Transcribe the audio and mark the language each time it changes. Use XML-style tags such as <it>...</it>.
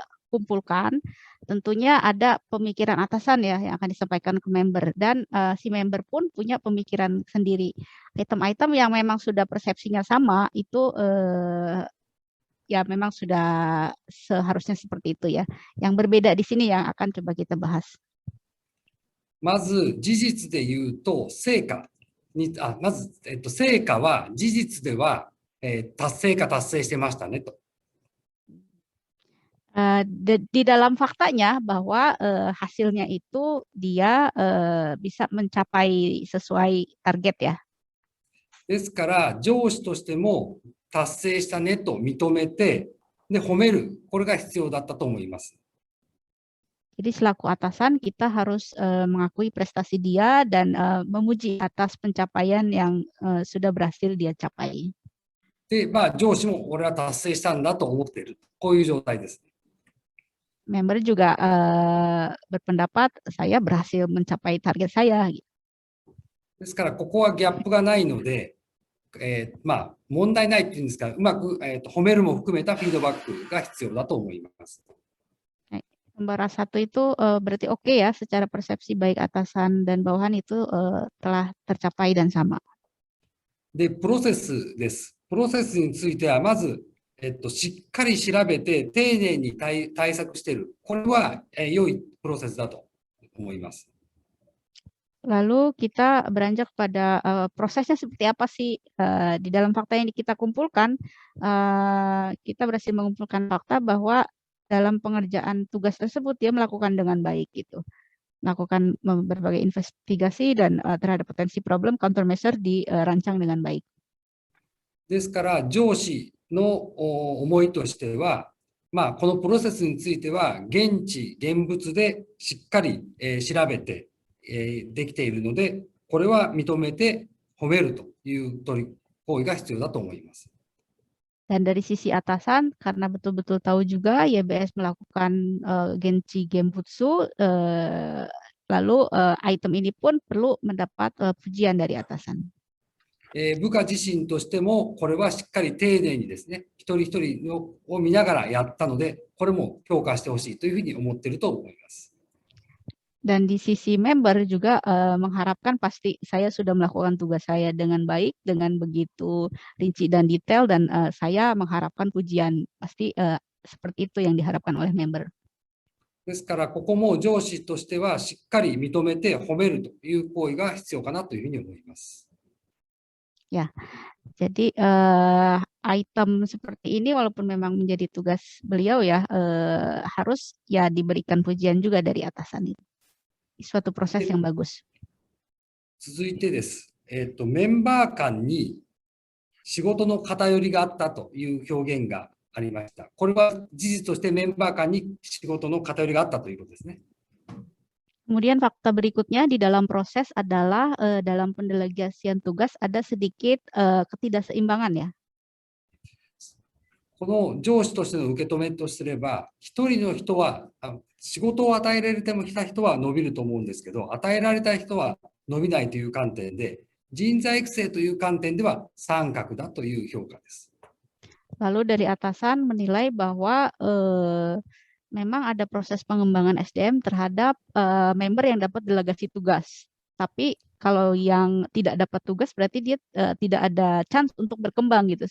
<id>kumpulkan, tentunya ada pemikiran atasan ya yang akan disampaikan ke member dan si member pun punya pemikiran sendiri. Item-item yang memang sudah persepsinya sama itu ya memang sudah seharusnya seperti itu ya. Yang berbeda di sini yang akan coba kita bahas.</id> <ja>まず事実で言うと、成果に、まず、成果は事実では、達成か達成してましたねと。</ja> <id>Di dalam faktanya bahwa hasilnya itu dia bisa mencapai sesuai target ya.</id> <ja>ですから、上司としても達成したねと認めて、で、褒める。これが必要だったと思います。</ja> <id>Jadi selaku atasan kita harus mengakui prestasi dia dan memuji atas pencapaian yang sudah berhasil dia capai.</id> <ja>で、上司も俺は達成したんだと思っている。こういう状態です。</ja> <id>Member juga berpendapat saya berhasil mencapai target saya.</id> <ja>ですから、ここはギャップがないので、問題ないっていうんですか、うまく、褒めるも含めたフィードバックが必要だと思います。</ja> <id>Pembara satu itu berarti oke ya, secara persepsi baik atasan dan bawahan itu telah tercapai dan sama.</id> <ja>で、プロセスです。プロセスについては、まず、しっかり調べて、丁寧に対策している。これは、良いプロセスだと思います。</ja> <id>Lalu kita beranjak pada prosesnya seperti apa sih di dalam fakta yang kita kumpulkan, kita berhasil mengumpulkan fakta bahwa dalam pengerjaan tugas tersebut dia melakukan dengan baik gitu, melakukan berbagai investigasi dan terhadap potensi problem countermeasure dirancang dengan baik.</id> <ja>ですから、上司の思いとしては、このプロセスについては、現地、現物でしっかり調べて、できているので、これは認めて褒めるという行為が必要だと思います。</ja> <id>Dan dari sisi atasan, karena betul-betul tahu juga YBS melakukan Genchi Genbutsu, lalu item ini pun perlu mendapat pujian dari atasan.</id> <ja>部下自身としても、これはしっかり丁寧にですね、一人一人を見ながらやったので、これも評価してほしいというふうに思っていると思います。</ja> <id>Dan di sisi member juga mengharapkan pasti saya sudah melakukan tugas saya dengan baik, dengan begitu rinci dan detail, dan saya mengharapkan pujian. Pasti seperti itu yang diharapkan oleh member.</id> <ja>ですから、ここも上司としてはしっかり認めて褒めるという行為が必要かなというふうに思います。</ja> <id>Ya, jadi item seperti ini walaupun memang menjadi tugas beliau ya, harus ya diberikan pujian juga dari atasan itu. Suatu proses yang bagus.</id> <ja>続いてです。メンバー間に仕事の偏りがあったという表現がありました。これは事実としてメンバー間に仕事の偏りがあったということですね。</ja> <id>Kemudian fakta berikutnya di dalam proses adalah dalam pendelegasian tugas ada sedikit ketidakseimbangan ya.</id> <ja>この上司としての受け止めとすれば、一人の人は仕事を与えられてもきた人は伸びると思うんですけど、与えられた人は伸びないという観点で、人材育成という観点では三角だという評価です。</ja> <id>Lalu dari atasan menilai bahwa memang ada proses pengembangan SDM terhadap member yang dapat delegasi tugas. Tapi kalau yang tidak dapat tugas berarti dia tidak ada chance untuk berkembang gitu.</id>